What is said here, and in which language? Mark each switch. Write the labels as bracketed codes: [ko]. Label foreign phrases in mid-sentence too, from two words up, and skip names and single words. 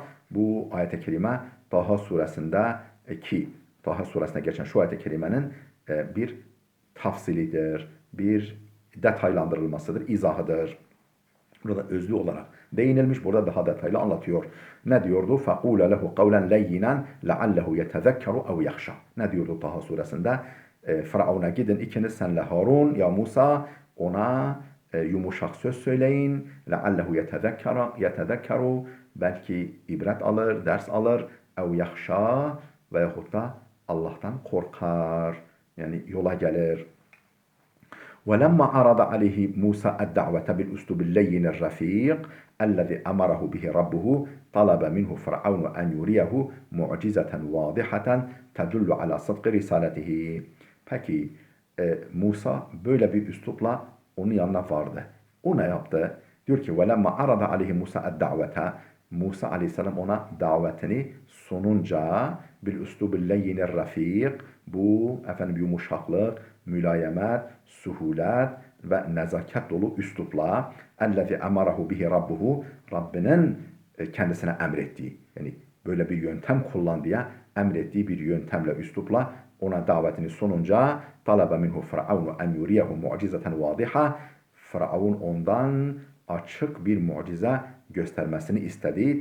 [tr] Bu ayet-i kerime Taha suresinde Taha suresine geçen şu ayet-i kerimenin bir tafsilidir, bir detaylandırılmasıdır, izahıdır. Burada özlü olarak değinilmiş, burada daha detaylı anlatıyor. Ne diyordu? [ar] فَقُولَ لَهُ قَوْلًا لَيِّنًا لَعَلَّهُ يَتَذَكَّرُ اَوْ يَخْشَى. [tr] Ne diyordu Taha suresinde? Firavun'a gidin ikiniz senle Harun ya Musa ona yumuşak söz söyleyin. [ar] لَعَلَّهُ يَتَذَكَّرُ [tr] belki ibret alır, ders alır. [ar] اَوْ يَخْشَى [tr] veyahut da Allah'tan korkar. Yani yola gelir. [ar] ولما عرض عليه موسى الدعوة بالأسلوب اللين الرفيق الذي أمره به ربه طلب منه فرعون أن يريه معجزة واضحة تدل على صدق رسالته. [tr] Peki Musa böyle bir üslupla onun yanına vardı. O ne yaptı? Diyor ki [ar] وَلَمَّا عَرَضَ عَلَيْهِ مُوسَى الدَّعْوَةَ [tr] Musa aleyhisselam ona davetini sununca [ar] بالأسلوب اللين الرفيق [tr] bu yumuşaklık, mülayemet, suhulet ve nezaket dolu üslupla [ar] الذي أمره به ربه [tr] Rabbinin kendisine emrettiği yani böyle bir yöntem kullan diye emrettiği bir yöntemle üslupla ona davetini sununca [ar] طلب منه فرعون أن يريه معجزة واضحة [tr] Firavun ondan açık bir mucize göstermesini istedi.